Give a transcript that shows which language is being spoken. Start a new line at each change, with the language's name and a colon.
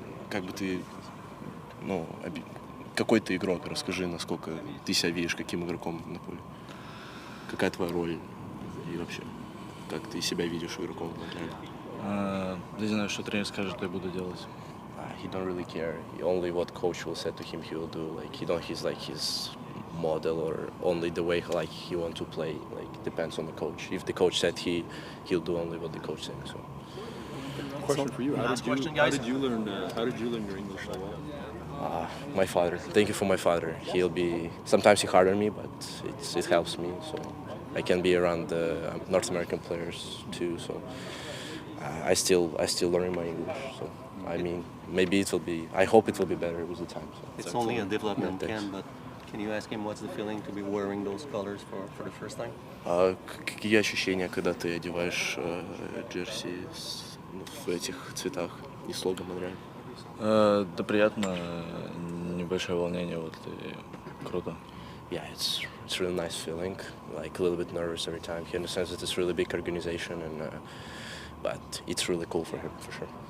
Russian: Как бы ты, ну, какой ты игрок? Расскажи, насколько ты себя видишь, каким игроком на поле. Какая твоя роль и вообще, как ты себя видишь игроком в Монреале? Не знаю, что тренер скажет, то я буду делать.
English: He don't really care. Only what coach will say to him, he will do. Like he's like his model, or only the way like he want to play. Like depends on the coach. If the coach said he'll do only what the coach said. So. Question for you: Last question, guys. How did you learn your English so well? My father. Thank you for my father. He'll be sometimes he hard on me, but it helps me. So I can be around the North American players too. So I still learning my English. So I mean, maybe it will be. I hope it will be better with the time. So. It's only a development camp, but can you ask him what's the feeling to be wearing those colors for the first time?
Russian: Какие ощущения, когда ты одеваешь джерси в этих цветах и слоган Монреаль? Да приятно, небольшое волнение, вот и круто.
English: Yeah, it's really nice feeling. Like a little bit nervous every time. He understands that it's a really big organization, and but it's really cool for him for sure.